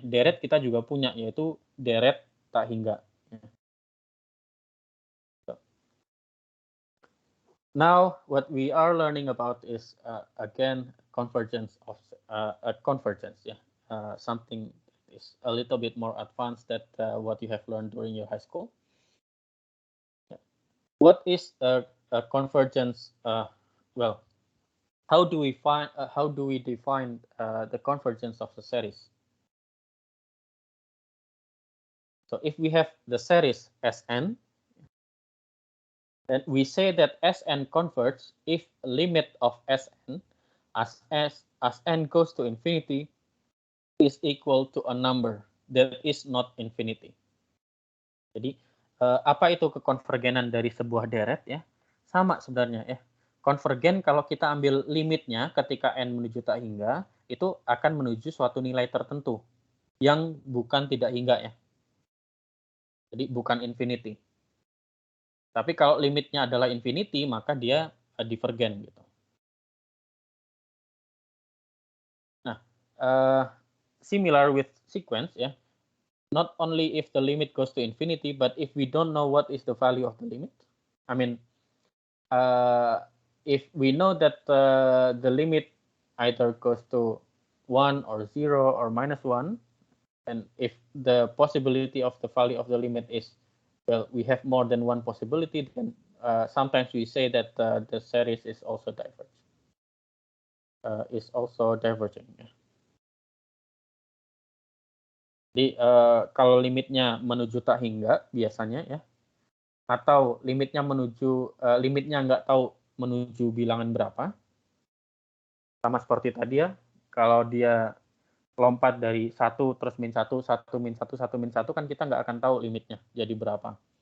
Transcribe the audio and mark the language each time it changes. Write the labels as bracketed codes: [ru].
[id] Deret kita juga punya yaitu deret tak hingga. [en] Now, what we are learning about is again convergence of convergence. Yeah, something that is a little bit more advanced than what you have learned during your high school. Yeah. What is a convergence? Well, how do we define the convergence of the series? So if we have the series Sn, then we say that Sn converges if limit of Sn as n goes to infinity is equal to a number that is not infinity. [id] Jadi apa itu kekonvergenan dari sebuah deret ya? Sama sebenarnya ya. Konvergen kalau kita ambil limitnya ketika n menuju tak hingga, itu akan menuju suatu nilai tertentu yang bukan tidak hingga ya. Jadi bukan infinity. Tapi kalau limitnya adalah infinity, maka dia divergen gitu. [en] Nah, similar with sequence ya. Not only if the limit goes to infinity, but if we don't know what is the value of the limit. I mean, if we know that the limit either goes to 1 or 0 or -1, and if the possibility of the value of the limit is, well, we have more than one possibility, then sometimes we say that the series is also diverging. [id] Jadi kalau limitnya menuju tak hingga biasanya ya, atau limitnya nggak tahu menuju bilangan berapa, sama seperti tadi ya, kalau dia lompat dari 1 terus -1, 1 -1, 1 -1 kan kita nggak akan tahu limitnya jadi berapa.